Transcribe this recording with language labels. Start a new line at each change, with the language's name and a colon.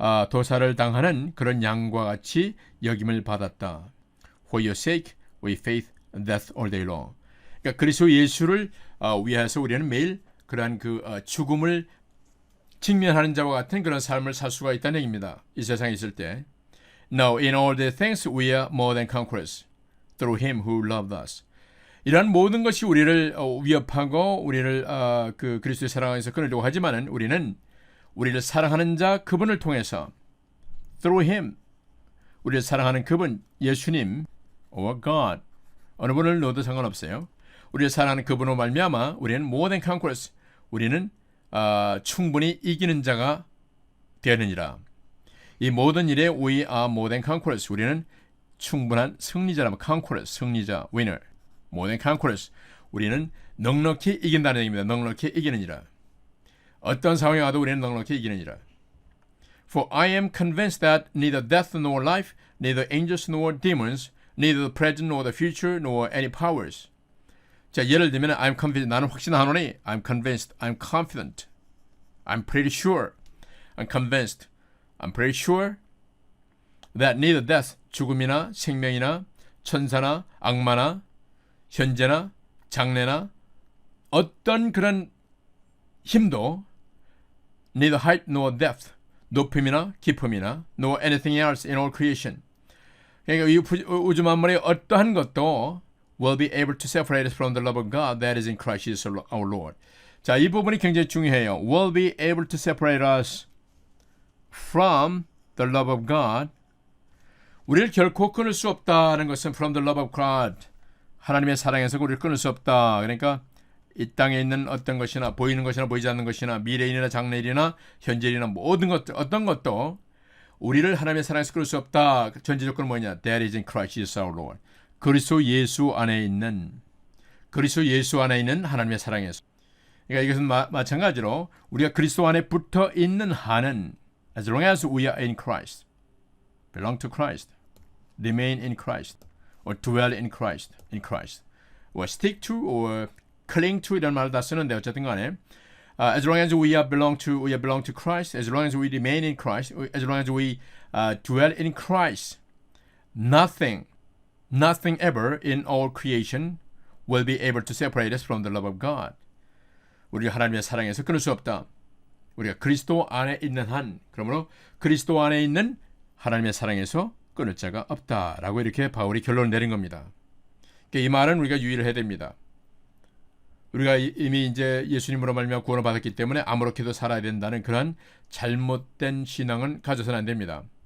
Korean: 도살을 당하는 그런 양과 같이 여김을 받았다.
English: For your sake we face death all day long.
Korean: 그러니까 그리스도 예수를 위해서 우리는 매일 그러한 그 죽음을 직면하는 자와 같은 그런 삶을 살 수가 있다는 얘기입니다. 이 세상에 있을 때.
English: Now in all the things we are more than conquerors through him who loved us.
Korean: 이러한 모든 것이 우리를 위협하고 우리를 그 그리스도의 사랑에서 끊으려고 하지만은 우리를 사랑하는 자 그분을 통해서
English: through him
Korean: 우리를 사랑하는 그분 예수님 or God 어느 분을 넣어도 상관없어요. 우리를 사랑하는 그분으로 말미암아 우리는
English: more than conquerors
Korean: 우리는 충분히 이기는 자가 되느니라. 이 모든 일에
English: we are more than conquerors
Korean: 우리는 충분한 승리자라면 conquerors 승리자 winner more than conquerors 우리는 넉넉히 이긴다는 얘기입니다. 넉넉히 이기느니라. 어떤 상황에 와도 우리는 넉넉히 이기느니라.
English: For I am convinced that neither death nor life, neither angels nor demons, neither the present nor the future, nor any powers. 자, 예를 들면 I'm convinced,
Korean: 나는 확신하노니
English: I'm convinced, I'm confident, I'm pretty sure, I'm convinced, I'm pretty sure that neither death,
Korean: 죽음이나 생명이나 천사나 악마나 현재나 장래나 어떤 그런 힘도
English: neither height nor depth,
Korean: 높음이나 깊음이나
English: nor anything else in all creation.
Korean: 그러니까 이 우주 만물의 어떠한 것도
English: will be able to separate us from the love of God that is in Christ Jesus our Lord.
Korean: 자, 이 부분이 굉장히 중요해요.
English: will be able to separate us from the love of God.
Korean: 우리를 결코 끊을 수 없다는 것은
English: from the love of God.
Korean: 하나님의 사랑에서 우리를 끊을 수 없다. 그러니까 이 땅에 있는 어떤 것이나 보이는 것이나 보이지 않는 것이나 미래일이나 장래일이나 현재일이나 모든 것들 어떤 것도 우리를 하나님의 사랑에서 끊을 수 없다. 전제 조건은 뭐냐?
English: That is in Christ Jesus our Lord.
Korean: 그리스도 예수 안에 있는 하나님의 사랑에서.
English: 그러니까 이것은 마찬가지로
Korean: 우리가 그리스도 안에 붙어 있는 한은
English: as long as we are in Christ, belong to Christ, remain in Christ, or dwell in Christ, or stick to, or cling to
Korean: 이런 말을 다 쓰는데 어쨌든 간에
English: as long as we belong to Christ, as long as we remain in Christ, as long as we dwell in Christ, nothing ever in all creation will be able to separate us from the love of God.
Korean: 우리가 하나님의 사랑에서 끊을 수 없다. 우리가 그리스도 안에 있는 한, 그러므로 그리스도 안에 있는 하나님의 사랑에서 끊을 자가 없다라고 이렇게 바울이 결론을 내린 겁니다. 이 말은 우리가 유의를 해야 됩니다. 우리가 이미 이제 예수님으로 말미암아 구원을 받았기 때문에 아무렇게도 살아야 된다는 그런 잘못된 신앙은 가져서는 안 됩니다.